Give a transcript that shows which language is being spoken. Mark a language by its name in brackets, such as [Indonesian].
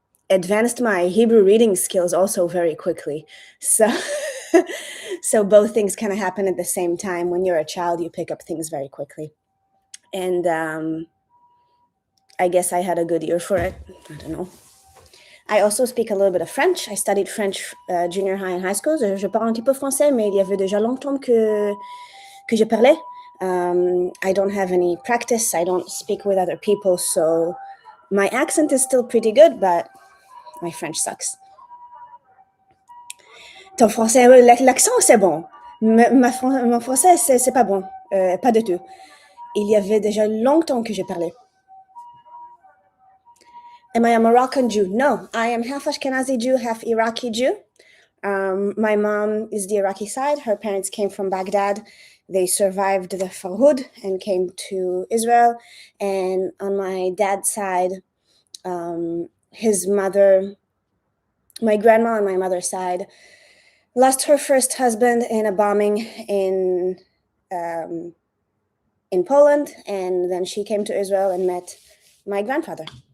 [English] Advanced my Hebrew reading skills also very quickly. So both things kind of happen at the same time. When you're a child, you pick up things very quickly. And I guess I had a good ear for it. I don't know. I also speak a little bit of French. I studied French junior high and high school. [French] Je parle un petit peu français, mais il y avait déjà longtemps que je parlais. [English] I don't have any practice. I don't speak with other people, so my accent is still pretty good, but my French sucks. [French] Ton français, l'accent, c'est bon. Mon français, c'est pas bon. Pas du tout. Il y avait déjà longtemps que je parlais. [English] Am I a Moroccan Jew? No, I am half Ashkenazi Jew, half Iraqi Jew. My mom is the Iraqi side. Her parents came from Baghdad. They survived the Farhud and came to Israel. And on my dad's side, his mother, my grandma on my mother's side, lost her first husband in a bombing in Poland, and then she came to Israel and met my grandfather.